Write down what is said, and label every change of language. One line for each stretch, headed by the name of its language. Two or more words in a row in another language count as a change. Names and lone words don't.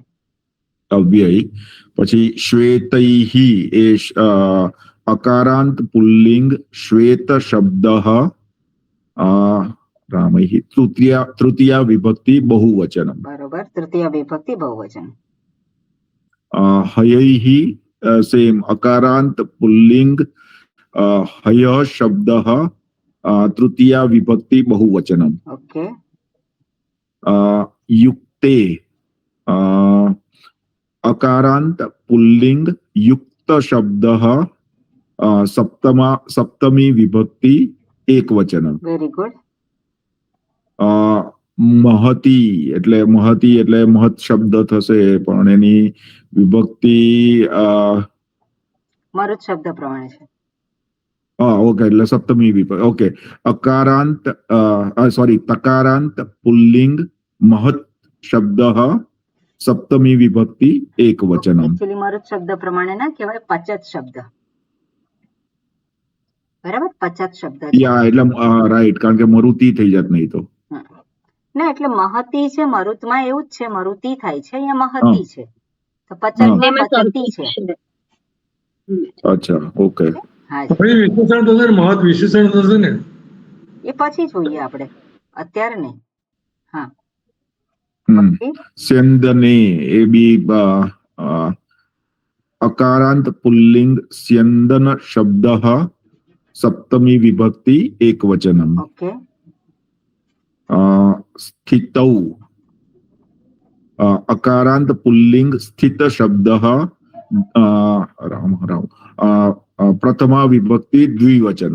Sanskrit: અવ્યય પછી શ્વેતૈઃ એ અકારાંત પુલ્લિંગ શ્વેત શબ્દઃ રામૈઃ તૃતીયા વિભક્તિ બહુવચનમ
Gujarati: બરોબર તૃતીય વિભક્તિ બહુવચન
Sanskrit: હયૈઃ સેમ અકારાંત પુલ્લિંગ હય શબ્દઃ तृतीया विभक्ति बहुवचनम
English: ओके
Sanskrit: युक्ते अकारांत पुल्लिंग युक्त शब्दः सप्तमी विभक्ति एक वचनम
English: very good
Gujarati: महती એટલે મહત શબ્દ થશે પણ એની વિભક્તિ મરુત શબ્દ પ્રમાણે છે
Sanskrit: ओके
Gujarati: એટલે સપ્તમી વિભક્તિ
Sanskrit: ओके अकारांत सॉरी तकारांत पुल्लिंग महत् शब्दः सप्तमी विभक्ति एक वचनम
Gujarati: એક્ચુઅલી મરુત શબ્દ પ્રમાણે ના કહેવાય પચત શબ્દ બરાબર પચત શબ્દ યા એટલે રાઈટ કારણ કે મરુતિ થઈ જાત નહીં તો ના એટલે મહતી છે મરુતમાં એવું જ છે મરુતિ થાય છે અહીંયા મહતી છે તો પચતમાં પચતી છે અચ્છા ઓકે હા વિશેષણ થશે ને મહત વિશેષણ થશે ને એ પછી જોઈએ આપણે અત્યારે નહીં હા સ્યંદને એ બી
Sanskrit: अकारांत पुल्लिंग स्यंदन शब्दः सप्तमी विभक्ति एक वचनम
English: ओके
Sanskrit: स्थितौ अकारांत पुल्लिंग स्थित शब्दः राम राम प्रथमा विभक्ति द्विवचनम